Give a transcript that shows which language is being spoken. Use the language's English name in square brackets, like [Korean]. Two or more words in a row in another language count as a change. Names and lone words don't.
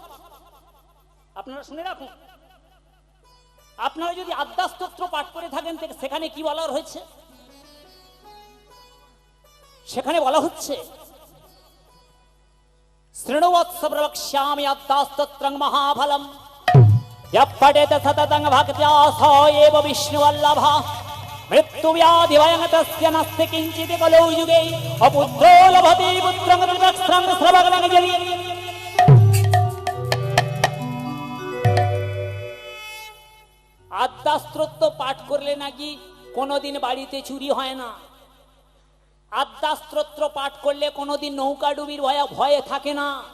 [Bangla] আপনারা শুনে রাখুন, আপনারা যদি আদ্যাস্তোত্র পাঠ করে থাকেন, সেখানে কি বলা হয়েছে? সেখানে বলা হচ্ছে, [Sanskrit] শৃণুবৎস প্রবক্ষ্যামি আদ্যাস্তোত্রং মহাফলম यः पठेत सततं भक्त्या स एव विष्णुवल्लभः मृत्युव्याधि भयं तस्य नास्ति किञ्चित् कलौ युगे अपुत्रो लभते पुत्रं त्रिवक्त्रं श्रवणं जलि। [Bangla] আদ্যাস্তোত্র পাঠ করলে নাকি কোনোদিন বাড়িতে চুরি হয় না। আদ্যাস্তোত্র পাঠ করলে কোনোদিন নৌকা ডুবির ভয়ে থাকে না।